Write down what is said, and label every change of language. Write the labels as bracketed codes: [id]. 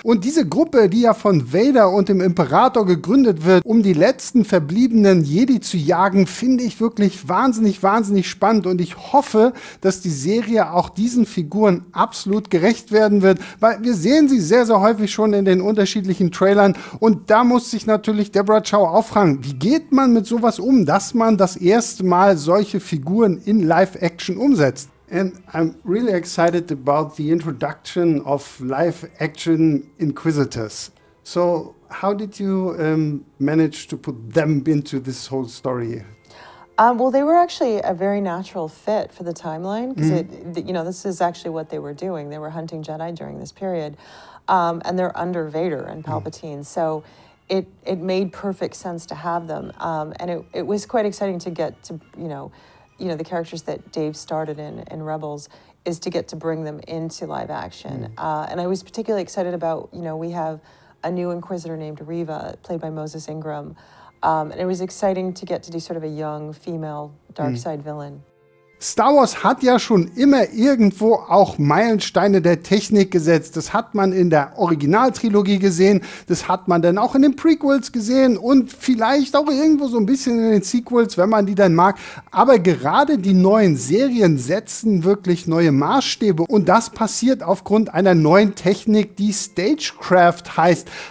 [de] Und diese Gruppe, die ja von Vader und dem Imperator gegründet wird, um die letzten verbliebenen Jedi zu jagen, finde ich wirklich wahnsinnig spannend und ich hoffe, dass die Serie auch diesen Figuren absolut gerecht werden wird, weil wir sehen sie sehr, sehr häufig schon in den unterschiedlichen Trailern und da muss sich natürlich Deborah Chow auch fragen, wie geht man mit sowas um, dass man das erste Mal solche Figuren in Live-Action umsetzt? [en] And I'm really excited about the introduction of live-action Inquisitors. So how did you manage to put them into this whole story? Well, they were actually a very natural fit for the timeline because this is actually what they were doing. They were hunting Jedi during this period, and they're under Vader and Palpatine. So it made perfect sense to have them, and it was quite exciting to get to the characters that Dave started in Rebels is to get to bring them into live action. And I was particularly excited about we have a new Inquisitor named Reva, played by Moses Ingram. And it was exciting to get to do sort of a young female dark side villain. [de] Star Wars hat ja schon immer irgendwo auch Meilensteine der Technik gesetzt. Das hat man in der Originaltrilogie gesehen, das hat man dann auch in den Prequels gesehen und vielleicht auch irgendwo so ein bisschen in den Sequels, wenn man die dann mag. Aber gerade die neuen Serien setzen wirklich neue Maßstäbe und das passiert aufgrund einer neuen Technik, die Stagecraft heißt.